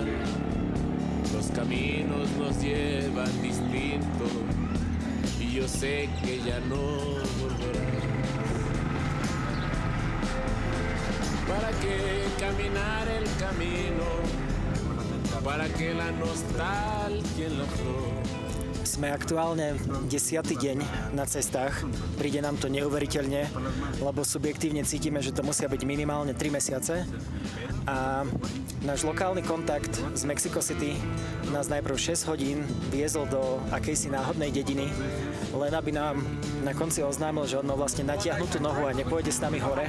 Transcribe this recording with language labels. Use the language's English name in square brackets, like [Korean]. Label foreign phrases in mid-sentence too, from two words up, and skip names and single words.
[Spanish] Los caminos nos llevan distintos y yo sé que ya no volverá. ¿Para qué caminar el camino? ¿Para qué la nostalgia en la flor? [Slovak] Sme aktuálne 10. deň na cestách. Príde nám to neuveriteľne, lebo subjektívne cítime, že to musia byť minimálne 3 mesiace. A náš lokálny kontakt z Mexico City nás najprv 6 hodín viezol do akejsi náhodnej dediny, len aby nám na konci oznámil, že on má vlastne natiahnutú nohu a nepôjde s nami hore.